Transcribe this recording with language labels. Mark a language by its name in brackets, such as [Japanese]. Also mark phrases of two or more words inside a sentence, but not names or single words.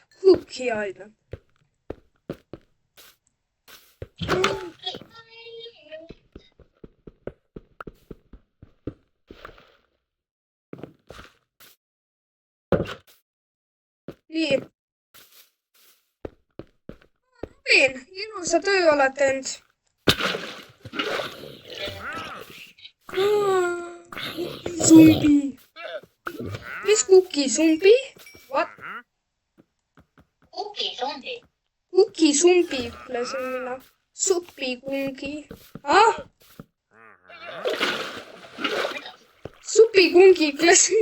[Estonian] Cookie Island. Nii. Robin, ilusa töö oled teinud. Zumbi. Mis Cookie Zumbi? What? Cookie zombi. Cookie Zumbi ütlesin mina. Supikungi. Ah? Supikungi ütlesin.